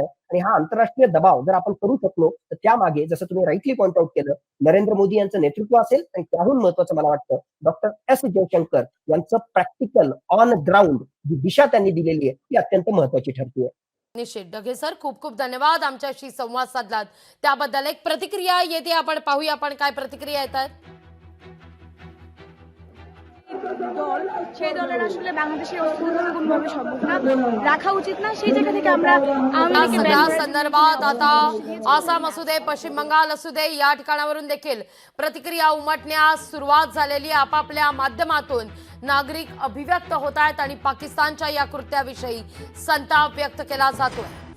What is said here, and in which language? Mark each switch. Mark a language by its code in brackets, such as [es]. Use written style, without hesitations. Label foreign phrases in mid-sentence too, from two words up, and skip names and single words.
[mr] आणि हा आंतरराष्ट्रीय दबाव जर आपण करू शकलो तर त्यामागे जसं तुम्ही [en] rightly point out [mr] केलं नरेंद्र मोदी यांचं नेतृत्व असेल आणि त्याहून महत्वाचं मला वाटतं डॉक्टर एस जयशंकर यांचं [en] practical on ground [mr] जी दिशा त्यांनी दिलेली आहे ती अत्यंत महत्वाची ठरते. निश्चित. डगे सर, खूप खूप धन्यवाद आमच्याशी संवाद साधलात त्याबद्दल. एक प्रतिक्रिया येते, आपण पाहूया आपण काय प्रतिक्रिया येतात. [bn] দল সেই দলের আসলে বাংলাদেশের অভ্যুত্থান কোনোভাবে সম্ভব না রাখা উচিত না সেই জায়গা থেকে আমরা আওয়ামী [mr] या [bn] লীগকে [mr] सगळ्या [bn] ban করে [mr] संदर्भात आता आसाम असू दे, पश्चिम बंगाल असू दे, या ठिकाणावरून देखील प्रतिक्रिया उमटण्यास सुरुवात झालेली आहे. आपापल्या माध्यमातून नागरिक अभिव्यक्त होत आहेत आणि पाकिस्तानच्या या कृत्याविषयी संताप व्यक्त केला जातोय.